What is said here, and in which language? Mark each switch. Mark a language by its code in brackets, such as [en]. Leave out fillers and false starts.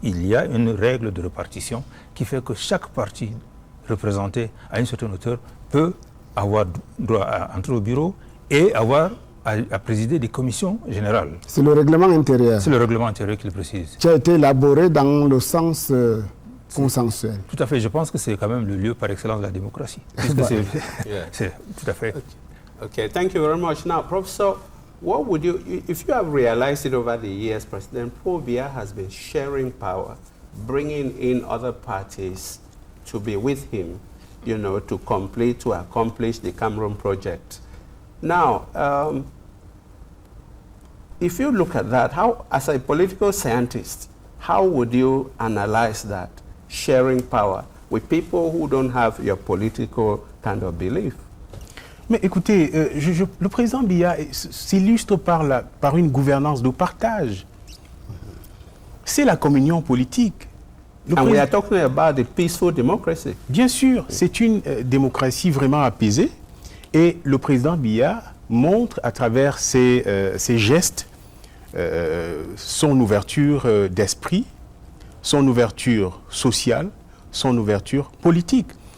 [fr] Il y a une règle de répartition qui fait que chaque parti représenté à une certaine hauteur peut avoir droit à entrer au bureau et avoir à présider des commissions générales. C'est le règlement intérieur. C'est le règlement intérieur qui le précise. Qui a été élaboré dans le sens consensuel. Tout à fait. Je pense que c'est quand même le lieu par excellence de la démocratie. C'est tout à fait. [en] Okay, thank you very much. Now, Professor, what would you, if you have realized it over the years, President Paul Biya has been sharing power, bringing in other parties to be with him, to accomplish the Cameroon project. Now, if you look at that, how, as a political scientist, how would you analyze that, sharing power with people who don't have your political kind of belief? [fr] Mais écoutez, le président Biya s'illustre par une gouvernance de partage. C'est la communion politique. [en] And we are talking about the peaceful democracy. [fr] Bien sûr, c'est une démocratie vraiment apaisée. Et le président Biya montre à travers ses gestes son ouverture d'esprit, son ouverture sociale, son ouverture politique.